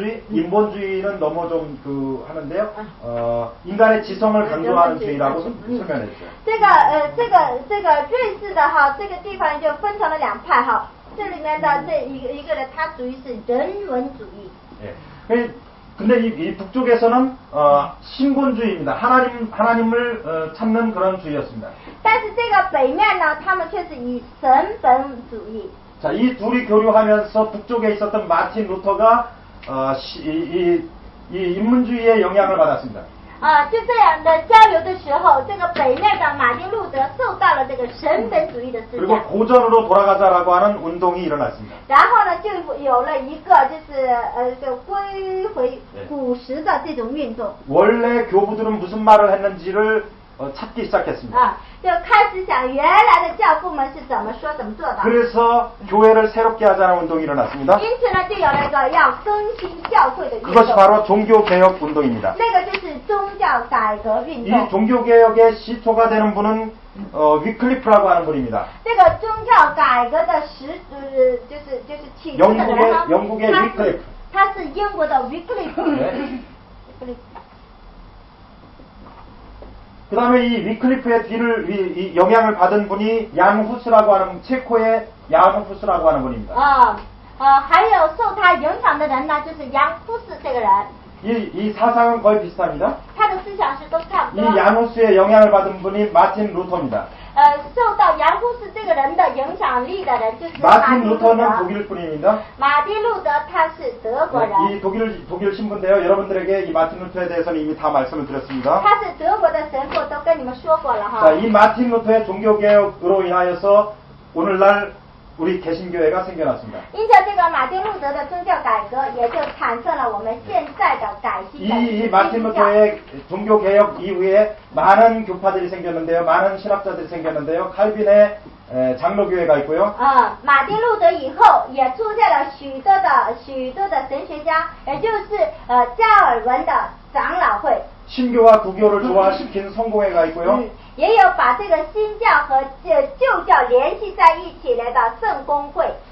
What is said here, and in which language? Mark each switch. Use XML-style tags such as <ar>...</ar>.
<ko>인본주의는 너무 좀 하는데요. 인간의 지성을 강조하는 주의라고 설명했죠.</ko> <zh>这个瑞士的这个地方就分成了两派这里面的这一个人，他属于是人文主义。</zh> <ko>예. 근데 이 북쪽에서는 신본주의입니다. 하나님을 찾는 그런 주의였습니다.</ko> <zh>但是这个北面呢，他们却是以神本主义。</zh> <ko>자, 이 둘이 교류하면서 북쪽에 있었던 마틴 루터가 이 인문주의의 영향을 받았습니다.</ko> <zh>就这样的交流的时候，这个北面的马丁路德受到了这个神本主义的思</zh> <ko>그리고</ko> <zh>想。</zh> <ko>고전으로 돌아가자라고 하는 운동이 일어났습니다.</ko> <zh>然后呢，就有了一个就归回古时的这种运动。</zh> <ko>원래 교부들은 무슨 말을 했는지를 찾기 시작했습니다.</ko> <zh>就开始想原来的教父们是怎么说怎么做的。</zh> <ko>그래서 교회를 새롭게 하자는 운동이 일어났습니다.</ko> <zh>因此呢，就有了一个要更新教会的运动。</zh> <ko>그것이 바로 종교개혁 운동입니다.</ko> <zh>那个就是宗教改革运动。</zh> <ko>이 종교개혁의 시초가 되는 분은 위클리프라고 하는 분입니다.</ko> <zh>这个宗教改革的就是起初的人呢，</zh> <ko>영국의 위클리프.</ko> <zh>他是英国的 위클리프。</zh> <ko>네. 그 다음에 이 위클리프의 이 영향을 받은 분이 양후스라고 하는 체코의 양후스라고 하는 분입니다.</ko> <zh>还有受他影响的人呢，就是杨夫斯这个人。</zh> <ko>이 사상은 거의 비슷합니다.</ko> <zh>他的思想是都差不多。</zh> <ko>이 야누스의 영향을 받은 분이 마틴 루터입니다.</ko> <zh>受到杨夫斯这个人的影响力的人就是马</zh> <ko>마틴</ko> <zh>丁路德。</zh> <ko>루터는 독일 분입니다.</ko> <zh>马丁路德他是德国人，</zh> <ko>이 독일 신부인데요. 여러분들에게 이 마틴 루터에 대해서는 이미 다 말씀을 드렸습니다.</ko> <zh>他是德国的神父，都跟你们说过了哈。</zh> <ko>자, 이 마틴 루터의 종교개혁으로 인하여서 오늘날 우리 개신교회가 생겨났습니다.</ko> <zh>因着这个马丁路德的宗教改革，也就产生了我们现在的改新的</zh> <ko>이 마틴</ko> <zh>基督教。</zh> <ko>루터의 종교개혁 이후에 많은 교파들이 생겼는데요. 많은 신학자들이 생겼는데요. 칼빈의 장로교회가 있고요.</ko> <zh>马丁路德以后也出现了许多的神学家，也就是加尔文的长老会。</zh> <ko>신교와 구교를 조화시킨 성공회가 있고요.</ko> <zh>也有把这个新教和旧教联系在一起来的圣公会。</zh>